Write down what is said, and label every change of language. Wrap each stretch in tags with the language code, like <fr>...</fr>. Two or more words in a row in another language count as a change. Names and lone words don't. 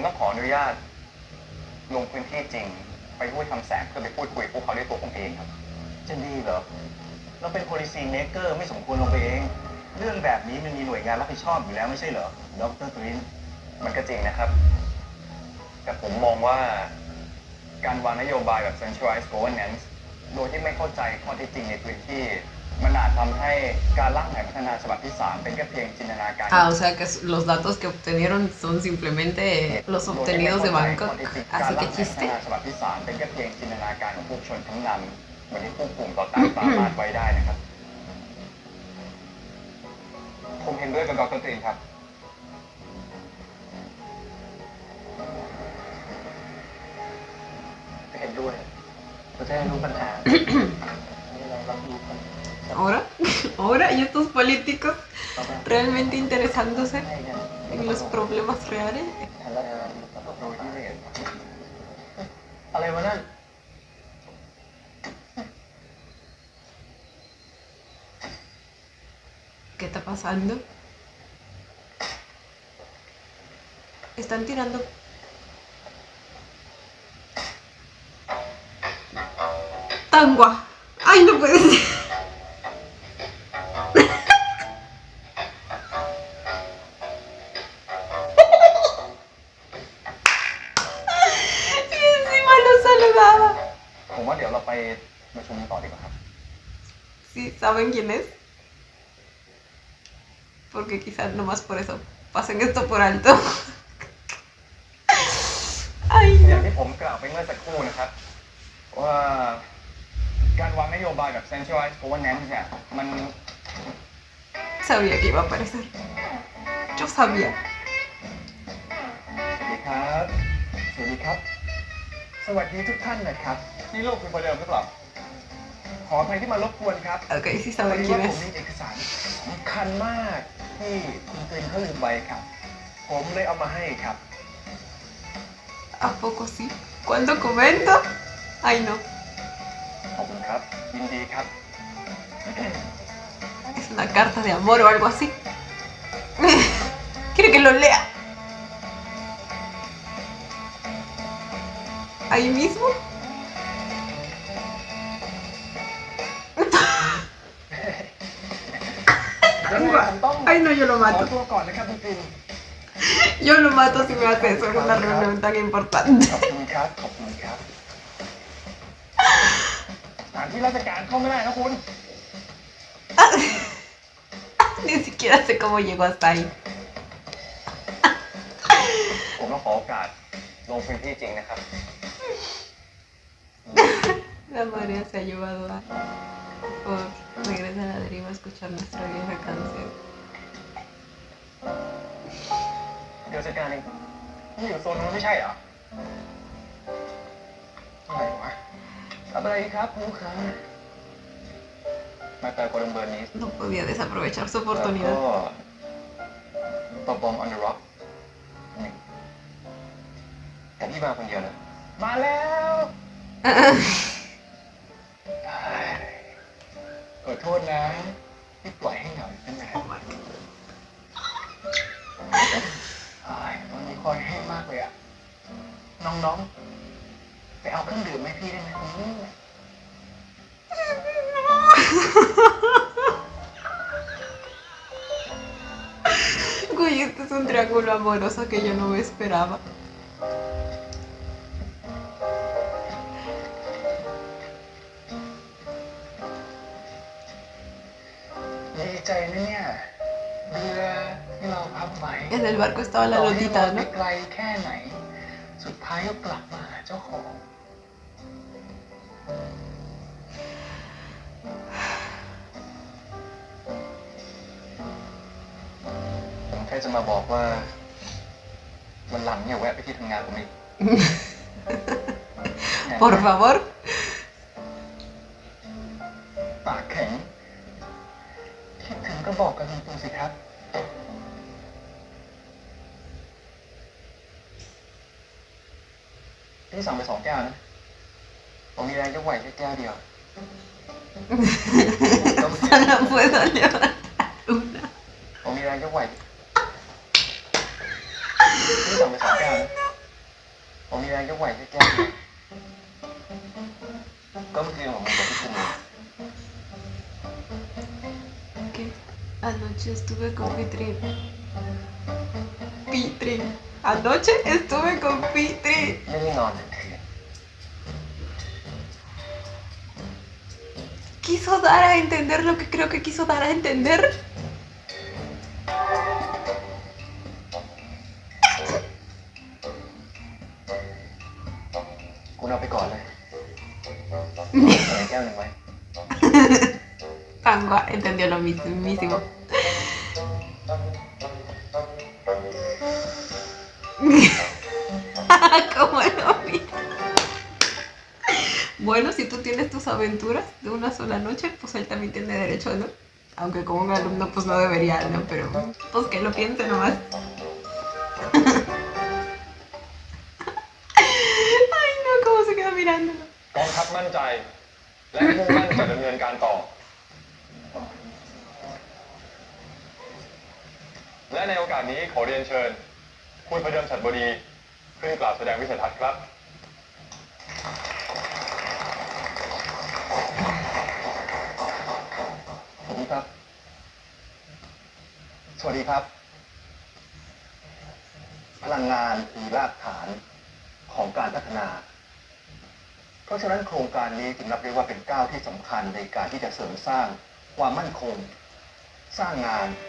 <th>ต้องขออนุญาต ลงพื้นที่จริง ไปห้วยคำแสนเพื่อไปพูดคุยกับพวกเขาด้วยตัวผมเองครับ จะดีเหรอ เราเป็น</th> <en>policy maker</en> <th>ไม่สมควรลงไปเอง เรื่องแบบนี้มันมีหน่วยงานรับผิดชอบอยู่แล้วไม่ใช่เหรอ ดร.ตริน มันก็จริงนะครับ แต่ผมมองว่าการวางนโยบายแบบ</th> <en>centralized governance</en> <th>โดยที่ไม่เข้าใจข้อเท็จจริงในพื้นที่ มันอาจทำให้การร่างแผนพัฒนาฉบับที่ 3 เป็นแค่เพียงจินตนาการ</th> <es>Ah, o sea que los datos que obtenieron son simplemente los obtenidos de Bangkok.</es> <th>การ</th> <es>Así</es> <th>ร่า</th> <es>que</es> <th>งแผนพัฒ</th> <es>chiste.</es> <th>นาฉบับที่ 3 เป็นแค่เพียงจินตนาการของผู้ชนชั้นนำเหมือนที่ผู้กลุ่มต่อต้านสามารถไว้ได้นะครับ ผมเห็นด้วยกับดร.ตรีครับ เห็นด้วยเราจะได้รู้ปัญหา เรารับรู้กัน</th> <es>Ahora, y estos políticos realmente interesándose en los problemas reales.</es> <th>อะไรวะนั่น</th> <es>¿Qué está pasando? Están tirando. ¡Tangua! ¡Ay, no puede ser! Y encima lo saludaba.</es> <th>ผมว่าเดี๋ยวเราไปประชุมต่อดีกว่าครับ</th> <es>¿Sí saben quién es? Porque quizás nomás por eso pasen esto por alto.</es> <th>อย่างที่ผมกล่าวไปเมื่อสักครู่นะครับ ว่าการวางนโยบายแบบ</th> <en>centralized governance</en> <th>เนี่ยมัน</th> <es>Sabía que iba a aparecer. Yo sabía.</es> <th>สวัสดีครับ สวัสดีครับ สวัสดีทุกท่านนะครับ นี่โลกคือประเดิมหรือเปล่าขออภัยที่มารบกวนครับ</th> <es>Ok, sí</es> <th>พอ</th> <es>saben</es> <th>ดี</th> <es>quién</es> <th>ว่าผม</th> <es>es.</es> <th>มีเอกสารสำคัญมากที่คุณเตยเขาลืมไว้ครับ ผมเลยเอามาให้ครับ</th> <es>¿A poco sí? ¿Cuál documento? Ay, no.</es> <th>ขอบคุณครับ ยินดีครับ</th> <es>Es una carta de amor o algo así. Quiere que lo lea. Ahí mismo. Ay, no, yo lo</es> <th>ขอ</th> <es>mato.</es> <th>ตัวก่อนนะครับคุณปิน</th> <es>Yo lo mato si me hace eso en una reunión tan importante.</es> <th>ขอบคุณครับ ขอบคุณครับสถานที่ราชการเข้าไม่ได้นะคุณ</th> <es>Ni siquiera sé cómo llegó hasta ahí.</es> <th>ผมต้องขอโอกาสลงพื้นที่จริงนะครับ</th> <es>La marea se ha llevado a... Por regresa a la deriva a escuchar nuestra vieja canción.</es> <th>เดี๋ยวจัดการเองนี่อยู่โซนนู้นไม่ใช่เหรออะไรวะทำอะไรครับคุณลูกค้ามาแต่โคลัมเบิร์นนี้</th> <es>No podía desaprovechar su</es> <th>แล้วก็</th> <es>oportunidad.</es> <th>ตบบอม</th> <en>on the rock</en> <th>นี่แต่พี่มาคนเดียวนะมาแล้วขอโทษนะที่ปล่อยให้เหงาอยู่ตั้งนานตอนนี้คอยแห้งมากเลยอ่ะ น้องๆ ไปเอาเครื่องดื่มให้พี่ได้ไหม</th> <es>Güey, este es un triángulo amoroso que yo no me esperaba.</es> <th>ดีใจนะเนี่ยเรือที่เราพับไว้</th> <es>En el barco estaba la</es> <th>ต่อให้</th> <es>lotita,</es> <th>ไป</th> <es>¿no?</es> <th>ไกลแค่ไหน สุดท้ายก็กลับมาหาเจ้าของ ผมแค่จะมาบอกว่า วันหลังเนี่ยแวะไปที่ทำงานผมอีก</th> <es>Por favor.</es> <th>ปากแข็ง คิดถึงก็บอกกันตรงๆสิครับ พี่สั่งไป2 แก้วนะ ผมมีแรงยกไหวแค่แก้วเดียว</th> <es>Solo puedo levantar una.</es> <th>ผมมีแรงยกไหวพี่สั่งไป2 แก้วนะ ผมมีแรงยกไหวแค่แก้วเดียวก็เมื่อคืนผมมีกับพี่คุณ</th> <es>Que anoche estuve con Pitri. Pitri. Anoche estuve con Pitri.</es> <th>ไม่ได้นอนทั้งคืน</th> <es>Quiso dar a entender lo que creo que quiso dar a entender.</es> <th>คุณเอาไปก่อนเลยใส่แก้วหนึ่งไว้</th> <es>Tangua entendió lo mismísimo. Como lo vi. Bueno, si tú tienes tus aventuras de una sola noche, pues él también tiene derecho, ¿no? Aunque como un alumno pues no debería, ¿no? Pero pues que lo piense nomás. Ay, no, cómo se queda mirándolo.</es> <th>กองทัพมั่นใจ และมุ่งมั่นจะดำเนินการต่อ และในโอกาสนี้ขอเรียนเชิญคุณพระเดิมฉัตรบดีขึ้นกล่าวแสดงวิสัยทัศน์ครับ สวัสดีครับ สวัสดีครับ พลังงานคือรากฐานของการพัฒนา เพราะฉะนั้นโครงการนี้จึงนับได้ว่าเป็นก้าวที่สำคัญในการที่จะเสริมสร้างความมั่นคง สร้างงาน</th>